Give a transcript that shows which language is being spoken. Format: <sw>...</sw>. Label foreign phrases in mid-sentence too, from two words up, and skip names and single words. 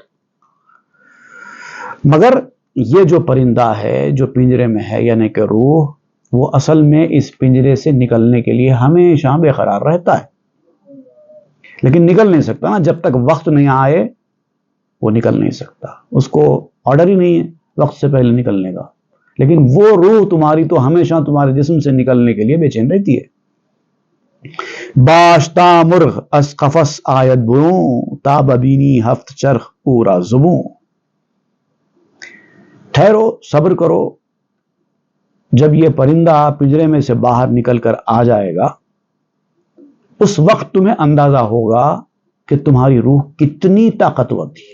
<ur>مگر یہ جو پرندہ ہے جو پنجرے میں ہے، یعنی کہ روح، وہ اصل میں اس پنجرے سے نکلنے کے لیے ہمیشہ بے قرار رہتا ہے. لیکن نکل نہیں سکتا نا، جب تک وقت نہیں آئے وہ نکل نہیں سکتا. اس کو آرڈر ہی نہیں ہے وقت سے پہلے نکلنے کا. لیکن وہ روح تمہاری تو ہمیشہ تمہارے جسم سے نکلنے کے لیے بے چین رہتی ہے.</ur> <fa>باشتا مرغ از قفس آیت بروں، تاب بینی ہفت چرخ پورا زبوں.</fa> <ur>ٹھہرو، صبر کرو، جب یہ پرندہ پنجرے میں سے باہر نکل کر آ جائے گا اس وقت تمہیں اندازہ ہوگا کہ تمہاری روح کتنی طاقتور تھی.</ur>